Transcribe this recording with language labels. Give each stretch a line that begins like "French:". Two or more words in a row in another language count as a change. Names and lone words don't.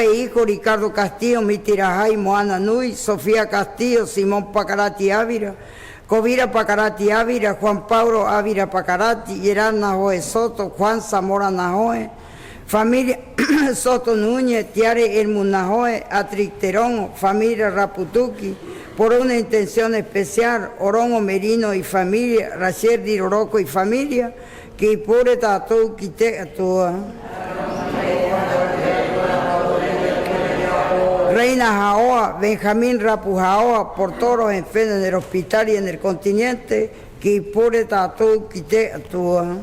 Spanish: e hijo, Ricardo Castillo, Mitirajay, Moana Nui, Sofía Castillo, Simón Pacarati Ávila, Covira Pacarati Ávila, Juan Pablo Ávila Pacarati, Gerard Najoe Soto, Juan Zamora Najoe, familia Soto Núñez, Tiare Elmu Najoe, Atricterón, familia Raputuki, por una intención especial, Orongo Merino y familia, Raciel Diroroco y familia, que
Rapanui: pure tatou quite atua.
Spanish: Reina Jaoa, Benjamín Rapu Jaoa, por todos los enfermos en el hospital y en el continente, que
Rapanui: pure tatou quite atua.